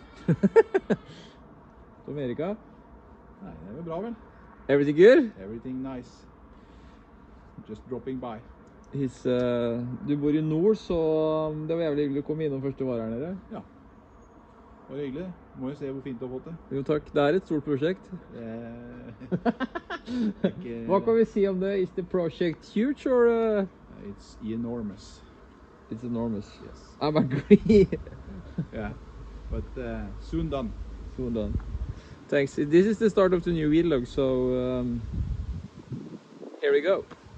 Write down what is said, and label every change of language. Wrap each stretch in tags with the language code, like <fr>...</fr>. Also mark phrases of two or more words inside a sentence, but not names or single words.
<no>Amerika? Nei, det var bra vel.</no> <en>Everything good? Everything nice. Just dropping by.</en> <no>Du bor i nord, så det var jævlig hyggelig å komme innom først du var her nede. Ja. Det var hyggelig. Må jo se hvor fint du har fått det. Jo takk, det er et stort prosjekt. Hva kan vi si om det?</no> <en>Is the project huge or? It's enormous. It's enormous. Yes. I'm agree. Yeah, but soon done. Soon done. Thanks. This is the start of the new vlog, so here we go.</en>